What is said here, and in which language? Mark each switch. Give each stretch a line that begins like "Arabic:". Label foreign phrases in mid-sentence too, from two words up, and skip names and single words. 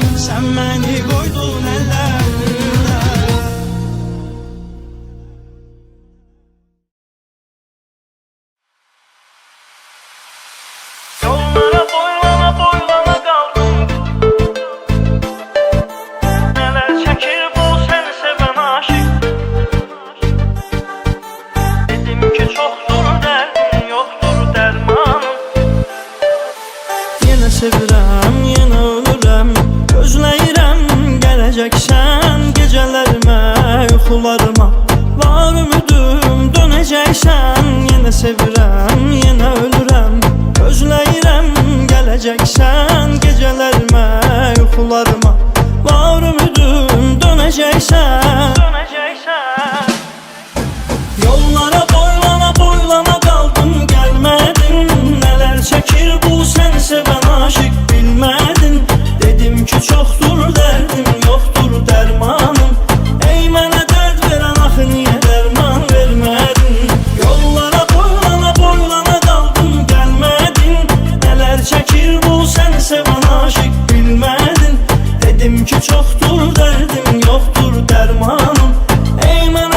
Turkish: Sen beni koydun ellerde. Yollara boylana boylana kaldım. Neler çekir bu seni seven aşık. Dedim ki çoktur derdin, yoktur dermanım.
Azerbaijani: Yine sevirəm, yine ölürəm. Gözləyirəm gələcəksən gecələrimə, yuxularıma. Var ümidim dönəcəksən. Yine sevirəm, yine ölürəm. Gözləyirəm gələcəksən gecələrimə, yuxularıma. Var ümidim dönəcəksən.
Turkish: Yollara boylana boylana kaldım, gelmedin. Neler çekir bu seni seven aşık, bilmedin. Dedim ki çoktur derdim, yoktur dermanım.
Azerbaijani: Ey mənə dərd verən axı niyə dərman vermədin?
Turkish: Yollara boylana boylana kaldım, gelmedin. Neler çekir bu seni seven aşık, bilmedin. Dedim ki çoktur derdim, yoktur dermanım. Ey